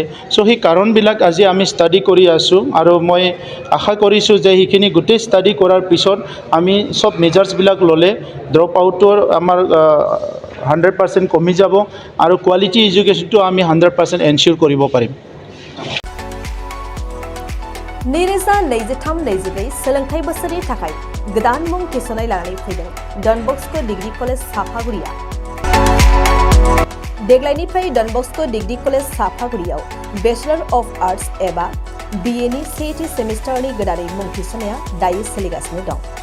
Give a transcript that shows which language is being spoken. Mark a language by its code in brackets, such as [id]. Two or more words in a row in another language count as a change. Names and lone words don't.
[as] সো সেই কাৰণবিলাক আজি আমি ষ্টাডি কৰি আছোঁ আৰু মই আশা কৰিছোঁ যে সেইখিনি গোটেই ষ্টাডি কৰাৰ পিছত আমি সব মেজাৰ্ছবিলাক ল'লে ড্ৰপ আউটৰ আমাৰ 100% কমি যাব আৰু কোৱালিটি এডুকেশনটো আমি 100% এনশিওর কৰিব পাৰিম। [brx] नैरोजा 23-24 सोलोंथाइ बोसोरनि थाखाय गोदान मुं थिसननाय लानानै फैदों डन बस्को डिग्री कलेज साफागुरिया। देग्लायनिफ्राय डन बस्को डिग्री कलेज साफागुरियाव [en] Bachelor of Arts [brx] एबा BA नि सेथि सेमिस्टारनि गोदानै मुं थिसननाया दायो सोलिगासिनो दं।